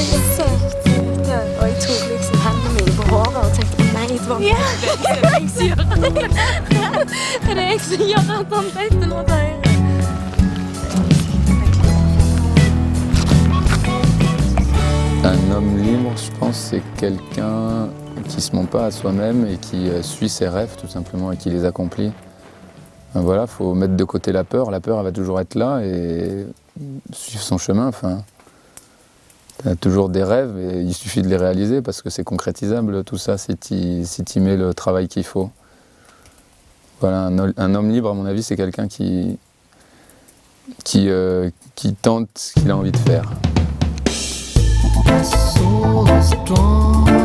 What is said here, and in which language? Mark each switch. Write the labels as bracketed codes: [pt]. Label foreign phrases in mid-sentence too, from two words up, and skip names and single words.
[no] Det er sykt. Og jeg tok liksom hendene mine på håret og tenkte, nei, det var det jeg som gjør det. Det er jeg som gjør at han vet det nå til høyre. [fr] Un homme libre, je pense, c'est quelqu'un qui se ment pas à soi-même et qui suit ses rêves tout simplement et qui les accomplit. Voilà, faut mettre de côté la peur. La peur, elle va toujours être là et suivre son chemin. Enfin, t'as toujours des rêves et il suffit de les réaliser parce que c'est concrétisable tout ça si tu mets le travail qu'il faut. Voilà, un homme libre, à mon avis, c'est quelqu'un qui tente ce qu'il a envie de faire. [en] My soul is drawn